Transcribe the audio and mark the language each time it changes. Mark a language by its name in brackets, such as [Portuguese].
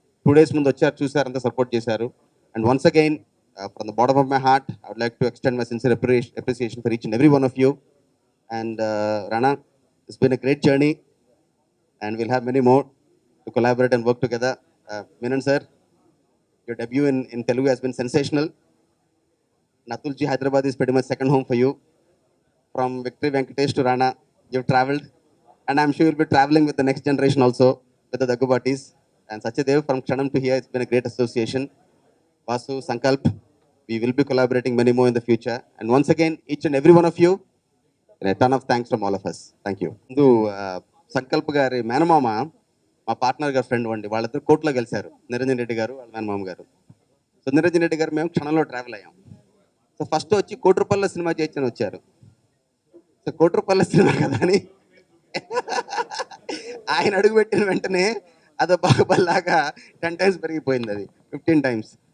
[Telugu] 2 days ముందు వచ్చారు, చూసారు, అంతా సపోర్ట్ చేశారు. [English] And once again, from the bottom of my heart, I would like to extend my sincere appreciation for each and every one of you. And Rana, it's been a great journey and we'll have many more. to collaborate and work together. Menon sir, your debut in Telugu has been sensational. Natulji, Hyderabad is pretty much second home for you. From Victory Venkatesh to Rana, you've traveled. And I'm sure you'll be traveling with the next generation also, with the Daggubatis. And Sachadev, from Kshanam to here, it's been a great association. Vasu, Sunkalp, we will be collaborating many more in the future. And once again, each and every one of you, and a ton of thanks from all of us. Thank you. [Telugu] ముందు సంకల్ప్ గారి మేనమామ మా partner గారి friend అండి. వాళ్ళిద్దరు కోర్టులో కలిశారు, నిరంజన్ రెడ్డి గారు వాళ్ళ మేనమామ గారు. సో నిరంజన్ రెడ్డి గారు మేము క్షణంలో ట్రావెల్ అయ్యాం. సో ఫస్ట్ వచ్చి కోటి రూపాయల సినిమా చేయొచ్చని వచ్చారు. సో కోటి రూపాయల సినిమా కదా అని ఆయన అడుగు పెట్టిన వెంటనే అదో బాహుబలిలాగా 10 times పెరిగిపోయింది, అది 15 times.